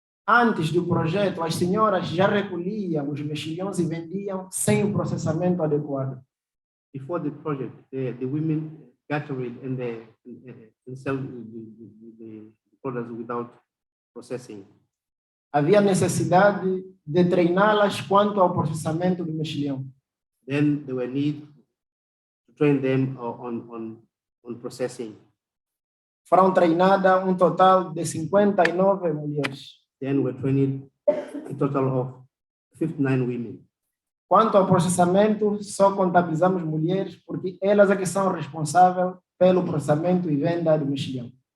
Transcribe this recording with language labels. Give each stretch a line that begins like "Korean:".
Portuguese: Antes do projeto, as senhoras já recolhiam os mexilhões e vendiam sem o processamento adequado.
English: Before the project, the women gathered and sell the products without processing.
Portuguese: Havia necessidade de treiná-las quanto ao processamento do mexilhão.
English: Then there were need to train them on processing.
Portuguese: Foram treinadas um total de 59 mulheres.
English: Then we trained a total of 59 women.
Portuguese: Quanto ao processamento, só contabilizamos mulheres porque elas é que são responsáveis pelo processamento e venda do mexilhão.